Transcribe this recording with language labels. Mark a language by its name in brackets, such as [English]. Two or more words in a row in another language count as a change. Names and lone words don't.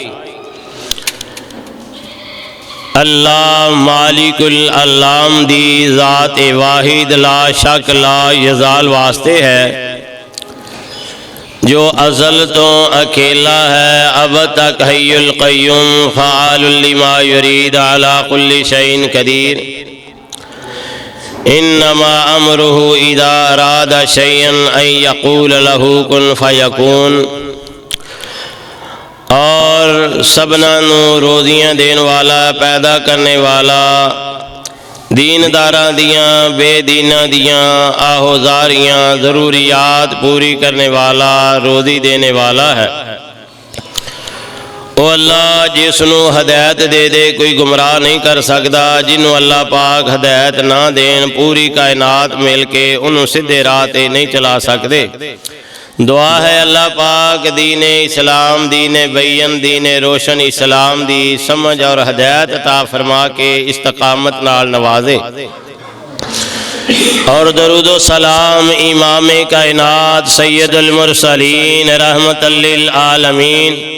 [Arabic] اللہ مالک العلام [Punjabi] دی ذات واحد [Arabic] لا شک لا یزال [Punjabi] واسطے ہے جو ازل تو اکیلا ہے اب تک [Arabic] حی القیوم فعال لما یرید علی کل شیء قدیر انما امرہ اذا اراد شیئا ان یقول له کن فیکون [Punjabi] اور سبنا نو روزیاں دین والا پیدا کرنے والا دینداراں دیاں بے دیناں دیاں آہوزاریاں ضروریات پوری کرنے والا روزی دینے والا ہے او اللہ جس نو ہدایت دے دے کوئی گمراہ نہیں کر سکدا جنہوں اللہ پاک ہدایت نہ دین پوری کائنات مل کے انہوں سدھے راہ تے نہیں چلا سکدے دعا ہے اللہ پاک دین اسلام دین بین دین روشن اسلام دی سمجھ اور ہدایت عطا فرما کے استقامت نال نوازے اور درود و سلام امام کائنات [Arabic] سید المرسلین رحمت للعالمین